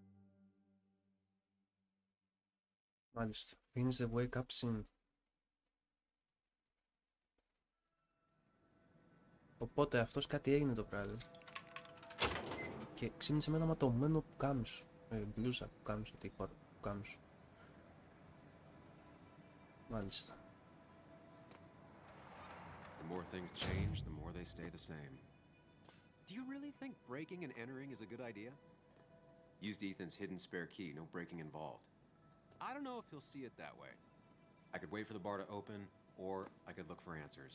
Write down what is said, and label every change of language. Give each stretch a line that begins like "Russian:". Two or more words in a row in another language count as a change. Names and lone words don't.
Greek: Μάλιστα.
English: Finish the wake up scene.
Greek: Οπότε αυτός κάτι έγινε το βράδυ. Και ξύπνησε με ένα ματωμένο πουκάμισο. Μπλούζα πουκάμισο, τι είπα, πουκάμισο. Μάλιστα.
English: The more things change, the more they stay the same. Do you really think breaking and entering is a good idea? Used Ethan's hidden spare key, no breaking involved. I don't know if he'll see it that way. I could wait for the bar to open, or I could look for answers.